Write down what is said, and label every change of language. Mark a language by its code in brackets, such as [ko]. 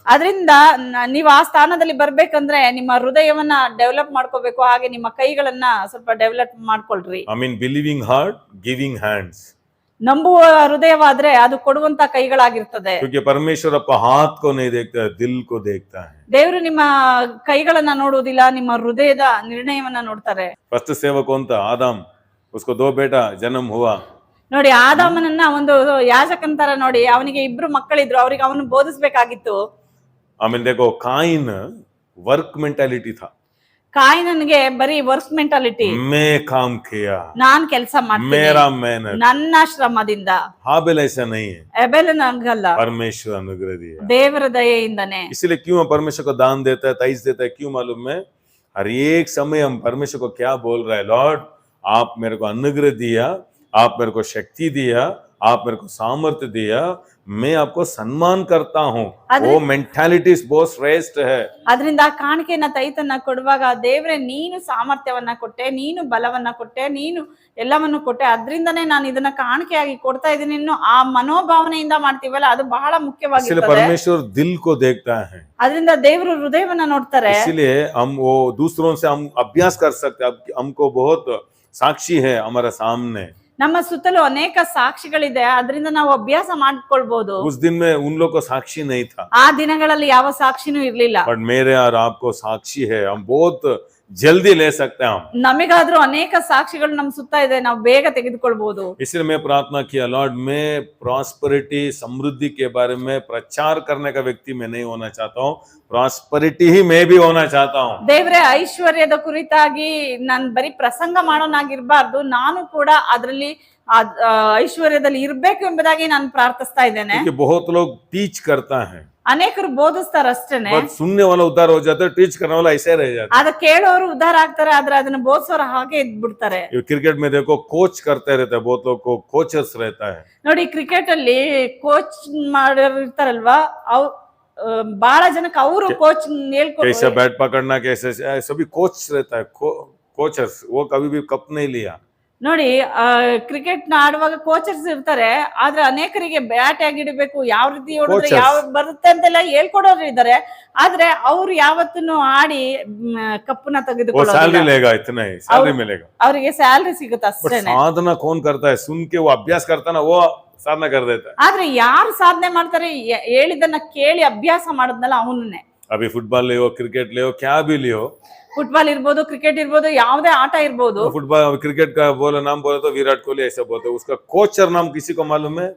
[kn] ಅದರಿಂದ ನೀವು ಆ ಸ್ಥಾನದಲ್ಲಿ ಬರ್ಬೇಕಂದ್ರೆ ನಿಮ್ಮ ಹೃದಯವನ್ನ ಡೆವಲಪ್ ಮಾಡ್ಕೋಬೇಕು, ಹಾಗೆ ನಿಮ್ಮ ಕೈಗಳನ್ನ ಸ್ವಲ್ಪ ಡೆವಲಪ್ ಮಾಡ್ಕೊಳ್ರಿ. [en] I mean believing heart, giving hands. [kn] ನಂಬುವ ಹೃದಯವಾದ್ರೆ ಅದು ಕೊಡುವಂತ ಕೈಗಳಾಗಿರ್ತದೆ. [hi] क्योंकि परमेश्वर आपका हाथ को नहीं देखता है, दिल को देखता है. [kn] ದೇವರು ನಿಮ್ಮ ಕೈಗಳನ್ನ ನೋಡುವುದಿಲ್ಲ, ನಿಮ್ಮ ಹೃದಯದ ನಿರ್ಣಯವನ್ನ ನೋಡ್ತಾರೆ. [hi] फर्स्ट सेवक कौन था? आदम. उसको 2 बेटा जन्म हुआ. [kn] ನೋಡಿ, ಆದಾಮನನ್ನ ಒಂದು ಯಾಜಕಂತರ ನೋಡಿ, ಅವನಿಗೆ 2 ಮಕ್ಕಳಿದ್ರು, ಅವ್ರಿಗೆ ಅವನು ಬೋಧಿಸ್ಬೇಕಾಗಿತ್ತು. [en] I mean [hi] देखो, काइन वर्क मेंटालिटी था. [kn] ಕಾಯಿನನ್ಗೆ ಬರೀ ವರ್ಕ್ ಮೆಂಟಾಲಿಟಿ, [hi] मैं काम किया, [kn] ನಾನ್ ಕೆಲಸ ಮಾಡ್ತೀನಿ, [hi] मेरा मेहनत. [kn] ನನ್ನ ಶ್ರಮದಿಂದ. [hi] हाबिल ऐसा नहीं है, [kn] ಎಬೆಲನ ಹಂಗಲ್ಲ, [hi] परमेश्वर अनुग्रह दिया. [kn] ದೇವರ ದಯೆಯಿಂದನೇ. [hi] इसलिए क्यों हम परमेश्वर को दान देता है, तईस देता है, क्यों मालूम है? हर एक समय हम परमेश्वर को क्या बोल रहा है, लॉर्ड आप मेरे को अनुग्रह दिया, आप मेरे को शक्ति दिया, आप मेरे को सामर्थ्य दिया, मैं आपको सम्मान करता हूँ. वो मेंटालिटी बहुत श्रेष्ठ है. [kn] ಅದರಿಂದ ಕಾಣಿಕೆಯನ್ನ ತೈತನ್ನ ಕೊಡುವಾಗ ದೇವ್ರೆ ನೀನು ಸಾಮರ್ಥ್ಯವನ್ನ ಕೊಟ್ಟೆ, ನೀನು ಬಲವನ್ನ ಕೊಟ್ಟೆ, ನೀನು ಎಲ್ಲವನ್ನು ಕೊಟ್ಟೆ, ಅದ್ರಿಂದನೇ ನಾನು ಇದನ್ನ ಕಾಣಿಕೆಯಾಗಿ ಕೊಡ್ತಾ ಇದ್ದೀನಿ. ಇನ್ನು ಆ ಮನೋಭಾವನೆಯಿಂದ ಮಾಡ್ತೀವಲ್ಲ, ಅದು ಬಹಳ ಮುಖ್ಯವಾಗಿರ್ತದೆ. [hi] परमेश्वर दिल को देखता है, [kn] ಅದರಿಂದ ದೇವರು ಹೃದಯವನ್ನ ನೋಡ್ತಾರೆ. [hi] इसलिए हम वो दूसरों से हम अभ्यास कर सकते हैं. हमको बहुत साक्षी है हमारे सामने. [kn] ನಮ್ಮ ಸುತ್ತಲೂ ಅನೇಕ ಸಾಕ್ಷಿಗಳಿದೆ, ಅದರಿಂದ ನಾವು ಅಭ್ಯಾಸ ಮಾಡ್ಕೊಳ್ಬಹುದು. [hi] उस दिन में उन लोग को साक्षी नहीं था, [kn] ಆ ದಿನಗಳಲ್ಲಿ ಯಾವ ಸಾಕ್ಷಿನೂ ಇರ್ಲಿಲ್ಲ. [hi] बट मेरे और आपको साक्षी है. हम बहुत जल्दी ले सकते हैं. हम [kn] ನಮಗಾದ್ರೂ ಅನೇಕ ಸಾಕ್ಷಿಗಳು ನಮ್ಮ ಸುತ್ತ ಇದೆ, ನಾವು ಬೇಗ ತೆಗೆದುಕೊಳ್ಬಹುದು. [hi] इसलिए मैं प्रार्थना किया, लॉर्ड मैं प्रॉस्पेरिटी समृद्धि के बारे में प्रचार करने का व्यक्ति मैं नहीं होना चाहता हूँ, प्रॉस्पेरिटी ही मैं भी होना चाहता हूँ. [kn] ದೇವ್ರೆ, ಐಶ್ವರ್ಯದ ಕುರಿತಾಗಿ ನಾನು ಬರೀ ಪ್ರಸಂಗ ಮಾಡೋನಾಗಿರ್ಬಾರ್ದು, ನಾನು ಕೂಡ ಅದರಲ್ಲಿ ಐಶ್ವರ್ಯದಲ್ಲಿ ಇರ್ಬೇಕು ಎಂಬುದಾಗಿ ನಾನು ಪ್ರಾರ್ಥಿಸ್ತಾ ಇದ್ದೇನೆ. [hi] क्योंकि बहुत लोग टीच करता है, [kn] ಅನೇಕರು ಬೋಧಿಸ್ತಾರೆ ಅಷ್ಟೇನೆ, [hi] बट सुनने वाला उद्धार हो जाता है, टीच करने वाला ऐसे रह जाता [kn] ಅದ ಕೇಳೋರು ಉದ್ಧಾರ ಆಗ್ತಾರೆ, ಆದ್ರೆ ಅದನ್ನ ಬೋಧಿಸೋರು ಹಾಗೆ ಇದ್ಬಿಡ್ತಾರೆ. [hi] है. क्रिकेट में देखो कोच करते रहते हैं, बहुत लोग को कोचर्स रहता है. [kn] ನೋಡಿ, ಕ್ರಿಕೆಟ್ ಅಲ್ಲಿ ಕೋಚ್ ಮಾಡೋರು ಇರ್ತಾರಲ್ವಾ, ಬಹಳ ಜನಕ್ಕೆ ಅವರು ಕೋಚ್ ಹೇಳ್ಕೊಡ್ತಾರೆ. [hi] कैसे बैट पकड़ना, कैसे सभी कोच रहता है, कोचर्स. वो कभी भी कप नहीं लिया. [kn] ನೋಡಿ ಕ್ರಿಕೆಟ್ ನ ಆಡುವಾಗ ಕೋಚರ್ಸ್ ಇರ್ತಾರೆ, ಆದ್ರೆ ಅನೇಕರಿಗೆ ಬ್ಯಾಟ್ ಹೇಗೆ ಹಿಡಿಬೇಕು, ಯಾವ ರೀತಿ ಹೊಡೆದ್ರೆ [en] Coaches. [kn] ಯಾವ ಬರುತ್ತೆ ಅಂತೆಲ್ಲ ಹೇಳ್ಕೊಡೋರು ಇದ್ದಾರೆ. ಆದ್ರೆ ಅವ್ರು ಯಾವತ್ತೂ ಆಡಿ ಕಪ್ಪನ್ನ [hi] वो [kn] ತೆಗೆದುಕೊಳ್ಳೋದಿಲ್ಲ. [hi] सैलरी लेगा, इतना ही सैलरी मिलेगा। [kn] ಅವರಿಗೆ ಸ್ಯಾಲ್ರಿ ಸಿಗುತ್ತೆ [hi] बट [kn] ಅಷ್ಟೇನೆ. [hi] साधना कौन करता है? सुन के वो अभ्यास करता है ना, वो साधना कर देता है। [kn] ಆದ್ರೆ ಯಾರು ಸಾಧನೆ ಮಾಡ್ತಾರೆ, ಹೇಳಿದನ್ನ ಕೇಳಿ ಅಭ್ಯಾಸ ಮಾಡೋದ್ನಲ್ಲ ಅವನನ್ನೇ. [hi] अभी फुटबॉल ले हो, क्रिकेट ले हो, क्या भी ले हो, [kn] ಫುಟ್ಬಾಲ್ ಇರ್ಬೋದು, ಕ್ರಿಕೆಟ್ ಇರ್ಬೋದು, ಯಾವುದೇ ಆಟ ಇರ್ಬೋದು. [hi] फुटबॉल क्रिकेट का बोलो नाम बोले तो विराट कोहली ऐसा बोलते हैं, उसका कोचर नाम किसी को मालूम है?